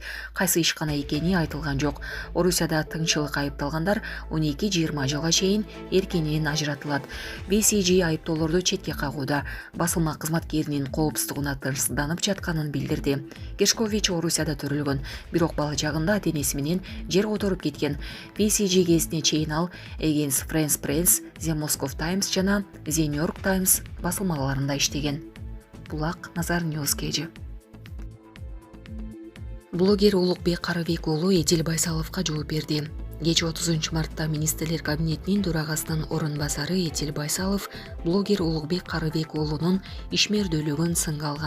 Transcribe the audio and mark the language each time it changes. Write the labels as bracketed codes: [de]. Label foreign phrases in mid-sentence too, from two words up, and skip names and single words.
[ky] Кайсы ишкана экени айтылган жок. Орусияда тыңчылыкка айыпталгандар 12-20 жылга чейин эркинен ажыратылат. BCG айыптоолорду четке басылма кызматкеринин коопсуздугуна тынчсызданып жатканын билдирди. Гершкович Орусияда төрөлгөн, бирок бала жагында ата-энеси менен жер которуп кеткен. BCG кезине чейин ал Against French Press, The Moscow Times жана The New York Times басылмаларында иштеген. Булак Назар Ньюс KG. Блогер Улукбек Карыбек уулу Эдил Байсаловго жооп берди. Кече 30 мартта министрлер кабинетинин төрагасынын орун басары Эдил Байсалов блогер Улукбек Карыбек уулунун ишмердүүлүгүн сынга алган.